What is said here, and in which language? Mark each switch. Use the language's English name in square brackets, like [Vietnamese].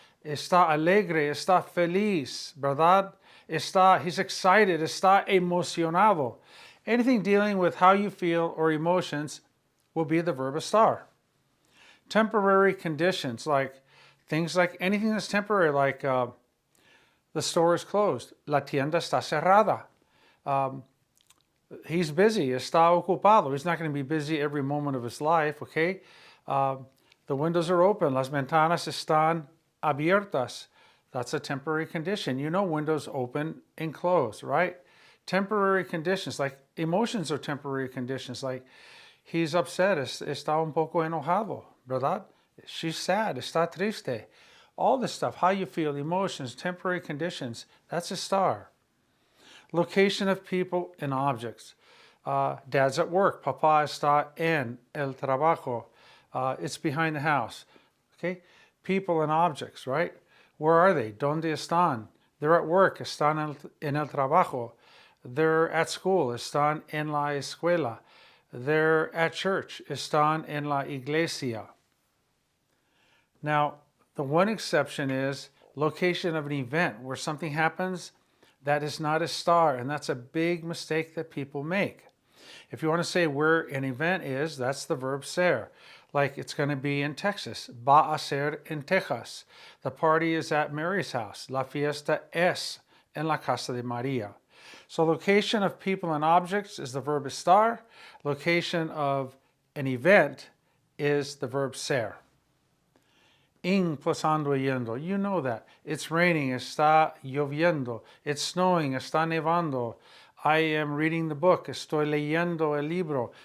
[Spanish] Está alegre, está feliz, ¿verdad? [English] He's excited, [Spanish] está emocionado. [English] Anything dealing with how you feel or emotions will be the verb estar. Temporary conditions, like things like anything that's temporary, like the store is closed. [Spanish] La tienda está cerrada. [English] He's busy, [Spanish] está ocupado. [English] He's not going to be busy every moment of his life, okay? The windows are open. [Spanish] Las ventanas están abiertas. [English] That's a temporary condition. You know windows open and close, right? Temporary conditions, like emotions are temporary conditions. Like he's upset, [Spanish] está un poco enojado, ¿verdad? [English] She's sad, [Spanish] está triste. [English] All this stuff, how you feel, emotions, temporary conditions, that's estar. Location of people and objects. Dad's at work. [Spanish] Papá está en el trabajo. [English] It's behind the house. Okay? People and objects, right? Where are they? [Spanish] ¿Dónde están? [English] They're at work. [Spanish] Están en el trabajo. [English] They're at school. [Spanish] Están en la escuela. [English] They're at church. [Spanish] Están en la iglesia. [English] Now, the one exception is location of an event where something happens that is not estar, and that's a big mistake that people make. If you want to say where an event is, that's the verb ser. Like it's going to be in Texas. [Spanish] Va a ser en Texas. [English] The party is at Mary's house. [Spanish] La fiesta es en la casa de María. [English] So location of people and objects is the verb estar. Location of an event is the verb ser. In plus ando yendo. You know that. It's raining, [Spanish] está lloviendo. [English] It's snowing, [Spanish] está nevando. [English] I am reading the book, [Spanish] estoy leyendo el libro.